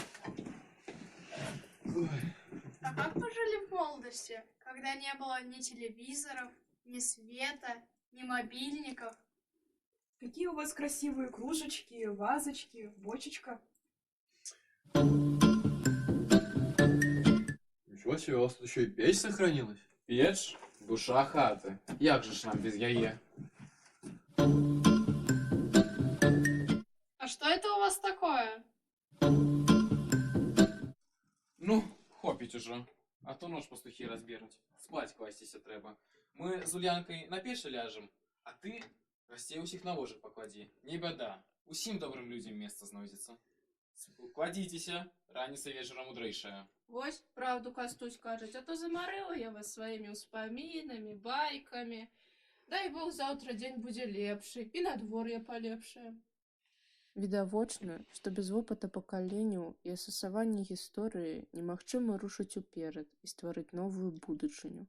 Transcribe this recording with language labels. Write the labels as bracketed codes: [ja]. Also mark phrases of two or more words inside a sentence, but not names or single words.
[ru] А как вы жили в молодости, когда не было ни телевизоров, ни света, ни мобильников? Какие у вас красивые кружечки, вазочки, бочечка. Ничего себе, у вас тут еще и печь сохранилась. [be] Печь, душа хаты. Як же ж нам без яе? А что это у вас такое? Ну, хопить уже. А то нож пастухи разберуть. Спать кластися треба. Мы з Ульянкой на печь ляжем, а ты гостей усіх на ложек поклади. Не беда. Усім добрым людям место знойдется. [ru] Кладитеся, раніца вечером мудрейшая. [be] Вось, правду Кастусь кажет, [ru] а то заморила я вас своими успоминами, байками. [be] Дай Бог, заўтра дзень будзе лепшы і надвор'е палепшае. Відавочна, што без вопыта пакаленняў і асасавання гісторыі немагчыма рушыць уперад і стварыць новую будучыню.